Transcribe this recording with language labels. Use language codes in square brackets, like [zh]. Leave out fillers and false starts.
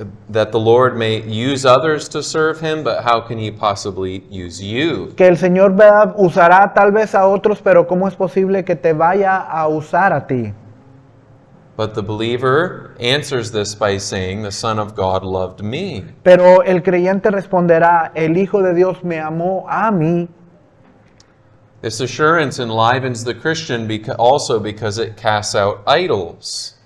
[en] that the Lord may use others to serve him, but how can he possibly use you? [es] que el Señor, ¿verdad?, usará tal vez a otros, pero ¿cómo es posible que te vaya a usar a ti? [en] But the believer answers this by saying, the Son of God loved me. [es] Pero el creyente responderá, el Hijo de Dios me amó a mí. [en] This assurance enlivens the Christian also because it casts out idols.